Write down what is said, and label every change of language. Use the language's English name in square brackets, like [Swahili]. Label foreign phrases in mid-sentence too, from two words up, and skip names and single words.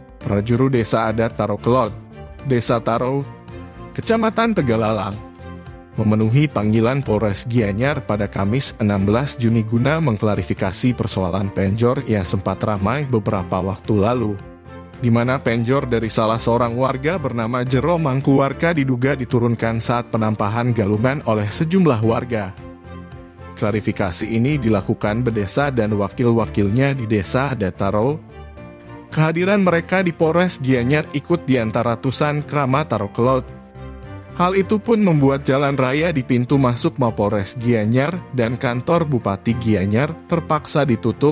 [Indonesian] prajuru Desa Adat Tarokelot, Desa Taro, Kecamatan Tegalalang, memenuhi panggilan Polres Gianyar pada Kamis 16 Juni guna mengklarifikasi persoalan penjor yang sempat ramai beberapa waktu lalu, di mana penjor dari salah seorang warga bernama Jero Mangkuwarka diduga diturunkan saat penampahan galungan oleh sejumlah warga. Klarifikasi ini dilakukan Bedesa dan wakil-wakilnya di Desa Adat Taro. Kehadiran mereka di Polres Gianyar ikut di antara ratusan keramat Tarokelot. Hal itu pun membuat jalan raya di pintu masuk Mapolres Gianyar dan kantor Bupati Gianyar terpaksa ditutup.